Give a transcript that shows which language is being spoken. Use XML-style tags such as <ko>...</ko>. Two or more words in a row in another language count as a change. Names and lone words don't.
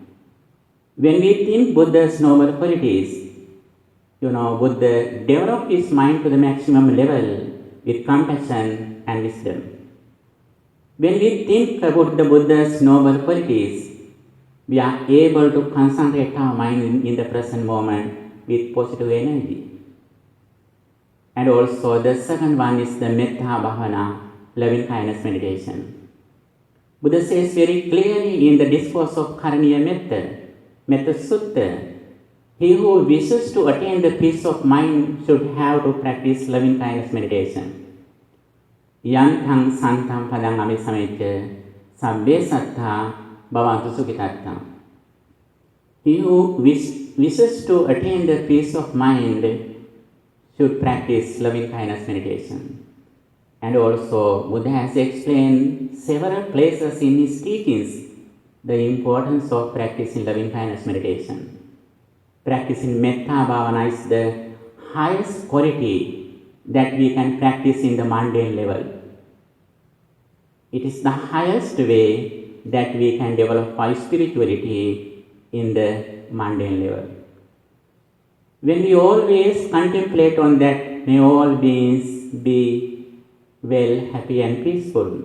<en>When we think Buddha's noble qualities, Buddha developed his mind to the maximum level with compassion and wisdom. When we think about the Buddha's noble qualities, we are able to concentrate our mind in the present moment with positive energy. And also the second one is the</en> <pi>metta bhavana,</pi> <en>loving kindness meditation. Buddha says very clearly in the discourse of Karaniya Metta Sutta, he who wishes to attain the peace of mind should have to practice loving kindness meditation.</en> <pi>Yantang santam padang amisamete sabbe sattha bhavantu sukhitatta.</pi> <en>He who wishes to attain the peace of mind should practice loving kindness meditation. And also, Buddha has explained several places in his teachings the importance of practicing loving kindness meditation. Practicing</en> <pi>metta bhavana</pi> <en>is the highest quality that we can practice in the mundane level. It is the highest way that we can develop our spirituality in the mundane level. When we always contemplate on that, may all beings be well, happy and peaceful.</en>